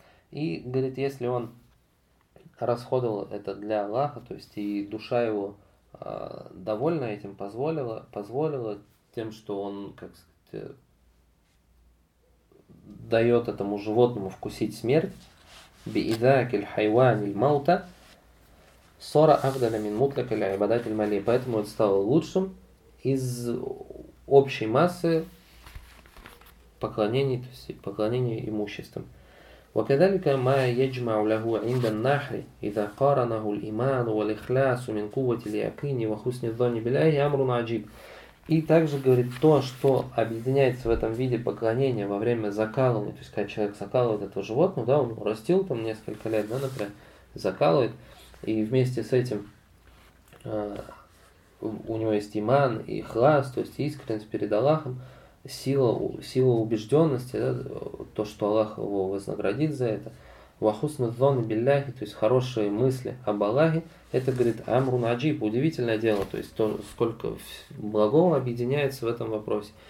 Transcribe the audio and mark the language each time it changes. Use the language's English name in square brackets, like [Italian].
[Russian] И говорит, если он расходовал это для Аллаха, то есть и душа его довольна этим, позволила тем, что он, как сказать, дает этому животному вкусить смерть, [Arabic] بإذاك الحيوان الموتى صار أفضل من مطلق العبادات المالية. [Russian] Поэтому это стало лучшим из общей массы поклонений, то есть поклонения имуществом. [Arabic] وكذلك ما يجمع له عند النحر إذا قارنه الإيمان والإخلاص من قوة اليقين وحسن الظن بالله أمر عجيب. [Russian] И также говорит то, что объединяется в этом виде поклонения во время закалывания, то есть когда человек закалывает этого животного, да, он растил там несколько лет, да, например, закалывает, и вместе с этим у него есть иман и ихлас, то есть искренность перед Аллахом, сила убежденности, да, то, что Аллах его вознаградит за это, [Arabic] вахусна зона билляхи, [Russian] то есть хорошие мысли об Аллахе, это говорит [Arabic] амру наджиб, [Russian] удивительное дело, то есть то, сколько благого объединяется в этом вопросе.